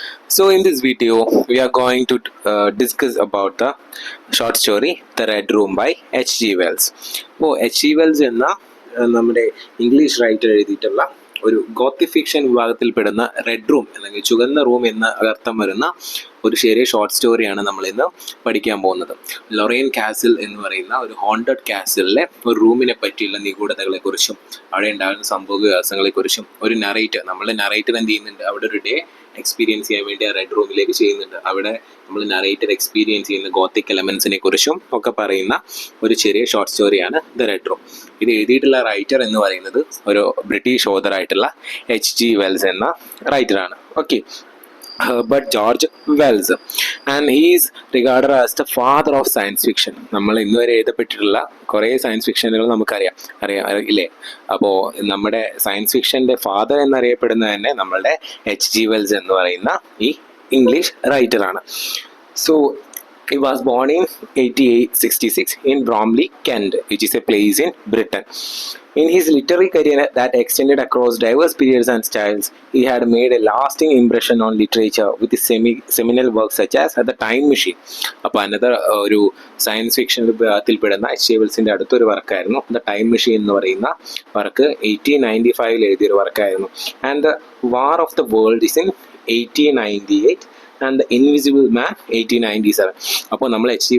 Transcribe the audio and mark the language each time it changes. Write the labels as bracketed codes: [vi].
[en] So in this video we are going to discuss about the short story The Red Room by H.G. [ml] Wells. അപ്പോൾ H.G. Wells എന്ന നമ്മുടെ English writer എഴുതിയിട്ടുള്ള ഒരു Gothic fiction വിഭാഗത്തിൽപ്പെടുന്ന red room അല്ലെങ്കിൽ ചുവന്ന room എന്ന അർത്ഥം വരുന്ന ഒരു ചെറിയ ഷോർട്ട് സ്റ്റോറിയാണ് നമ്മൾ ഇന്ന് പഠിക്കാൻ പോകുന്നത്. ലൊറൈൻ കാസിൽ എന്ന് പറയുന്ന ഒരു ഹോണ്ടഡ് കാസിലിലെ ഒരു റൂമിനെ പറ്റിയുള്ള നിഗൂഢതകളെക്കുറിച്ചും അവിടെ ഉണ്ടാകുന്ന സംഭവ വികാസങ്ങളെക്കുറിച്ചും ഒരു നറേറ്റർ എന്ത് ചെയ്യുന്നുണ്ട്, അവിടെ ഒരു ഡേ എക്സ്പീരിയൻസ് ചെയ്യാൻ വേണ്ടി ആ റെഡ് റൂമിലേക്ക് ചെയ്യുന്നുണ്ട്. അവിടെ നമ്മൾ നറേറ്റർ എക്സ്പീരിയൻസ് ചെയ്യുന്ന ഗോത്തിക് എലമെന്റ്സിനെ കുറിച്ചും ഒക്കെ പറയുന്ന ഒരു ചെറിയ ഷോർട്ട് സ്റ്റോറിയാണ് ദ റെഡ് റൂം. ഇത് എഴുതിയിട്ടുള്ള റൈറ്റർ എന്ന് പറയുന്നത് ഒരു ബ്രിട്ടീഷ് ഓതർ ആയിട്ടുള്ള H.G. വെൽസ് എന്ന റൈറ്ററാണ്. [en] Okay, Herbert George Wells, and he is regarded as the father of science fiction. [ml] നമ്മൾ ഇന്നുവരെ എഴുതപ്പെട്ടിട്ടുള്ള കുറേ സയൻസ് ഫിക്ഷനുകൾ നമുക്കറിയാം ഇല്ലേ? അപ്പോൾ നമ്മുടെ സയൻസ് ഫിക്ഷൻ്റെ ഫാദർ എന്നറിയപ്പെടുന്നത് തന്നെ നമ്മളുടെ H.G. വെൽസ് എന്ന് പറയുന്ന ഈ English റൈറ്ററാണ്. [en] So he was born in 1866 in Bromley, Kent, which is a place in Britain. In his literary career that extended across diverse periods and styles, he had made a lasting impression on literature with his seminal works such as The Time Machine. [ml] അപ്പോൾ another ഒരു science fiction വിഭാഗത്തിൽപ്പെടുന്ന H.G. വെൽസിൻ്റെ അടുത്തൊരു വർക്കായിരുന്നു the time machine എന്ന് പറയുന്ന work. 1895 എഴുതിയൊരു വർക്കായിരുന്നു. And the war of the world is in 1898 and the invisible മാൻ 1897. അപ്പോൾ നമ്മൾ H.G.